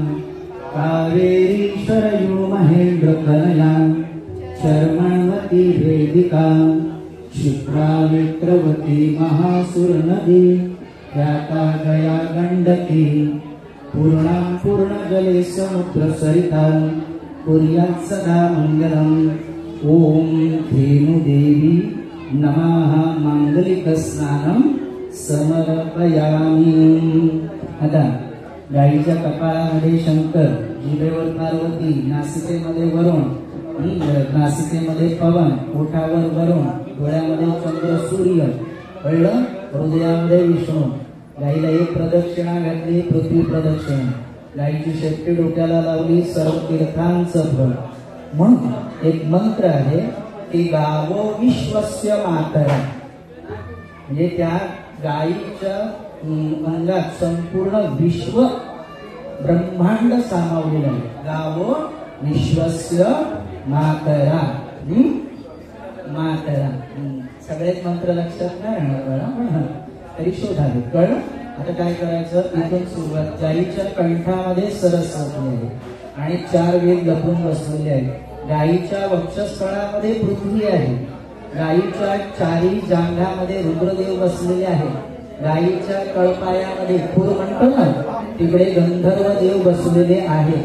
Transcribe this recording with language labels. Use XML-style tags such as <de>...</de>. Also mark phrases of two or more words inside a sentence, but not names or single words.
<sa>कावेरी शरयू महेन्द्रकनया शर्मणवती वेदिका क्षिप्रा वित्रवती महासुरनदी ख्याता गया गण्डकी पूर्णां पूर्णजले समुद्रसरिता कुर्यात् सदा मङ्गलम् ॐ धेनुदेवी नमः मांगलिकस्नानं समर्पयामि।</sa> <mr>आता गाईच्या कपाळामध्ये शंकर, जिभेवर पार्वती, नासिकेमध्ये वरुण, नासिकेमध्ये पवन, ओठावर वरुण, डोळ्यामध्ये चंद्र सूर्य, कळलं? हृदयामध्ये विष्णू। गाईला एक प्रदक्षिणा घातली, पृथ्वी प्रदक्षिणा। गाईची शेपटी डोक्याला लावली, सर्व तीर्थांचं फळ। म्हणून एक मंत्र आहे की</mr> <sa>गावो विश्वस्य मातरं,</sa> <mr>म्हणजे त्या गाईच्या अंगात संपूर्ण विश्व ब्रह्मांड सामावलेलं आहे।</mr> <sa>गावो विश्वस्य मातरा, मातरा।</sa> <mr>सगळेच मंत्र लक्षात नाही राहणार बरं, तरी शोधावे, कळलं? आता काय करायचं, इथून सुरुवात। गाईच्या कंठामध्ये सरस्वती आहे आणि 4 वेद लपून बसलेले आहेत। गाईच्या वक्षस्थळामध्ये पृथ्वी आहे, गाईच्या 4 जांघामध्ये रुद्रदेव बसलेले आहेत, गाईच्या कळपायामध्ये खूर म्हणतो ना तिकडे गंधर्व देव बसलेले आहेत।</mr>